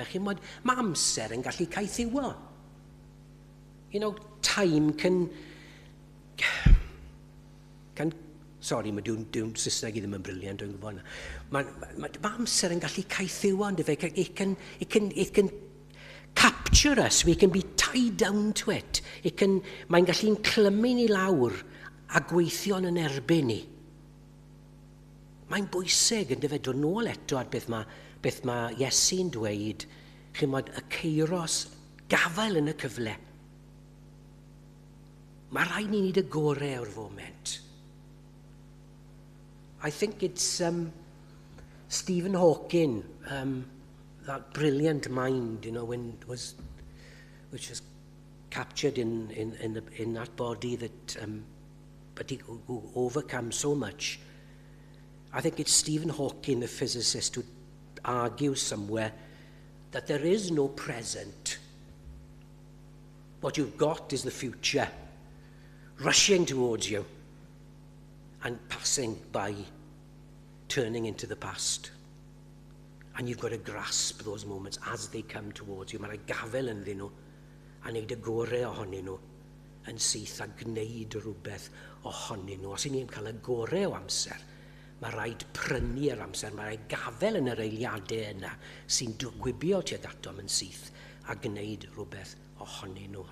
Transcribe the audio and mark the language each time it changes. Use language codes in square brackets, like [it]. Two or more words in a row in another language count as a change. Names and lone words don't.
[cy] Mae amser yn gallu caethiwo. [en] Time can Sorry, [cy] mae dwi'n Saesneg i ddim yn briliant, dwi'n gwybod. Mae amser yn gallu caethiw ond [en] it can capture us, we can be tied down to it. [cy] Mae'n gallu'n clymu ni lawr a gweithio'n yn erbyn ni. Mae'n bwysig yn dyfed dod nôl eto at beth mae Iesu'n dweud, chymod y ceiros gafael yn y cyfle. Mae rhaid ni wneud y gorau o'r foment. [en] I think it's Stephen Hawking, that brilliant mind, which was captured in that body that, but he overcome so much. I think it's Stephen Hawking, the physicist, who argues somewhere that there is no present. What you've got is the future, rushing towards you and passing by, turning into the past. And you've got to grasp those moments as they come towards you. [cy] Mae'n gafel ynddyn nhw, a wneud y gorau ohonyn nhw, yn syth a gwneud rhywbeth ohonyn nhw. Os i ni'n cael y gorau o amser, mae rhaid prynu'r amser, mae rhaid gafel yn yr eiliadau yna sy'n gwibio tuag atom yn syth a gwneud rhywbeth ohonyn nhw.